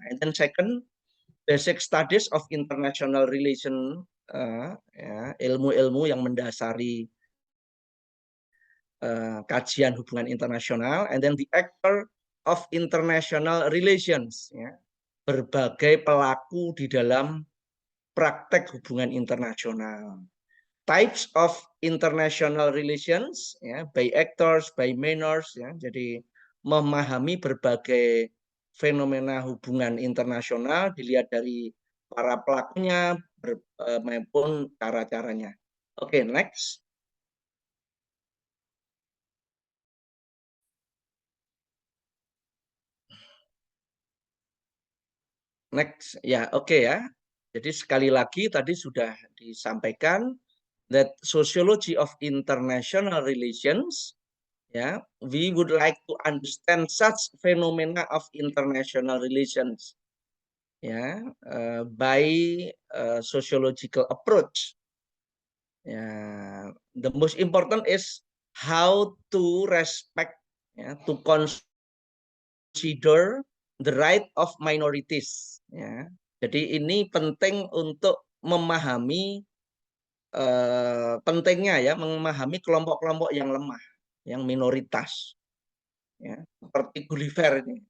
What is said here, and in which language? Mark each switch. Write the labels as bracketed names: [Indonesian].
[English] And then second, basic studies of international relation, ya, ilmu-ilmu yang mendasari kajian hubungan internasional. [Indonesian] And then the actor of international relations, ya, berbagai pelaku di dalam praktek hubungan internasional. [English] Types of international relations, ya, by actors, by manners, ya. [Indonesian] Jadi memahami berbagai fenomena hubungan internasional dilihat dari para pelakunya maupun cara-caranya. [English] Oke, next. Next, ya, oke ya. Jadi sekali lagi tadi sudah disampaikan that sociology of international relations, ya, we would like to understand such phenomena of international relations, ya, by sociological approach. Ya, the most important is how to respect, ya, to consider the right of minorities. Ya. [Indonesian] Jadi ini penting untuk memahami pentingnya ya memahami kelompok-kelompok yang lemah, yang minoritas, ya, seperti Gulliver ini.